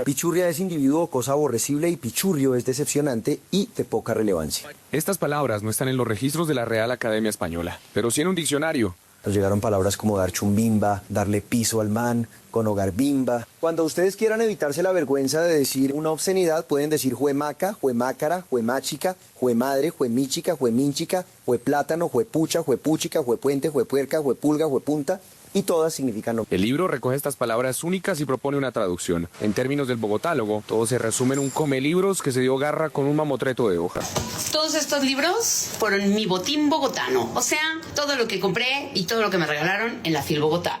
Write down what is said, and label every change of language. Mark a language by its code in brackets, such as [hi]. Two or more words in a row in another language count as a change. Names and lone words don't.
[es] Pichurria es individuo, cosa aborrecible, y pichurrio es decepcionante y de poca relevancia. Estas palabras no están en los registros de la Real Academia Española, pero sí en un diccionario. Nos llegaron palabras como dar chumbimba, darle piso al man, con hogar bimba. Cuando ustedes quieran evitarse la vergüenza de decir una obscenidad, pueden decir juemaca, juemácara, juemáchica, juemadre, juemíchica, juemínchica, jueplátano, juepucha, juepúchica, juepuente, juepuerca, juepulga, juepunta. Y todas significan lo mismo. El libro recoge estas palabras únicas y propone una traducción. En términos del Bogotálogo, todo se resume en un come libros que se dio garra con un mamotreto de hoja. Todos estos libros fueron mi botín bogotano, o sea, todo lo que compré y todo lo que me regalaron en la FIL Bogotá.